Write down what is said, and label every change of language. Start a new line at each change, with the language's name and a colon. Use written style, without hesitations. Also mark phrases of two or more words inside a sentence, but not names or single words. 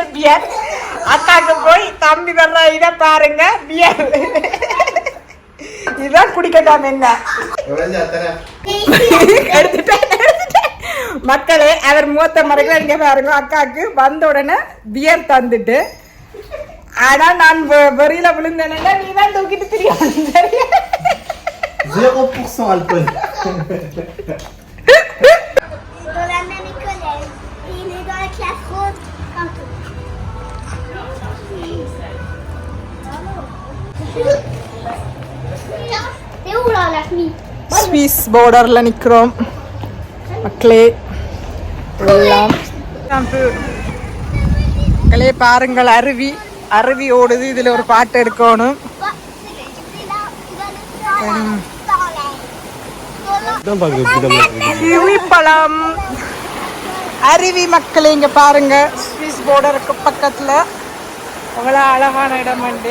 Tamil: பியர் அக்காக்கு போய் தம்பி வர்ற இத பாருங்க பியர் இதுதான் குடிக்கட்டாம என்ன எடுத்துட்டேன். மக்களே அவர் மூத்த மறைகள் இங்க பாருங்க. அக்காக்கு வந்த உடனே பியர் தந்துட்டு ஆனா நான் வெறியில விழுந்தேன்னா நீ தான் தூக்கிட்டு தெரியும்.
French: 0% alcool. dans la même école, il est dans la classe rose comme tout. T'es où là la famille?
Tamil: ஸ்விஸ் பார்டர்ல நிக்கிறோம் மக்களே. மக்களே பாருங்கள் அருவி அருவி ஓடுது. இதுல ஒரு பாட்டு எடுக்கணும். கிவிப்பழம் அருவி மக்களே இங்க பாருங்க ஸ்விஸ் பார்டருக்கு பக்கத்துல அவ்வளோ அழகான இடம் உண்டு.